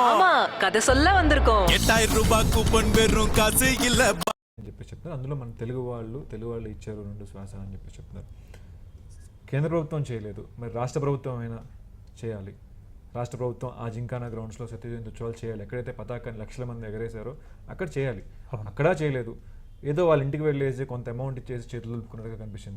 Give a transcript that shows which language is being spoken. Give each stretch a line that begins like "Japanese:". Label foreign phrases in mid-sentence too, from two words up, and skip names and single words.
Tamil: ஆமா, கதை சொல்ல வந்திருக்கோம். 8000 ரூபாய் கூப்பன் வெறும் காசு இல்ல
Telugu: అని చెప్పి చెప్తున్నారు. అందులో మన తెలుగు వాళ్ళు ఇచ్చారు 2 శ్వాస అని చెప్పి చెప్తున్నారు. కేంద్ర ప్రభుత్వం చేయలేదు, మరి రాష్ట్ర ప్రభుత్వం అయినా చేయాలి. రాష్ట్ర ప్రభుత్వం ఆ జింకానా గ్రౌండ్స్లో సత్య జయంతి ఉత్సవాలు చేయాలి. ఎక్కడైతే పతాకాన్ని లక్షల మంది ఎగరేశారో అక్కడ చేయాలి. అక్కడ చేయలేదు, ఏదో వాళ్ళ ఇంటికి వెళ్ళేసి కొంత అమౌంట్ ఇచ్చేసి చేతులు దులుపుకున్నట్టుగా కనిపించింది.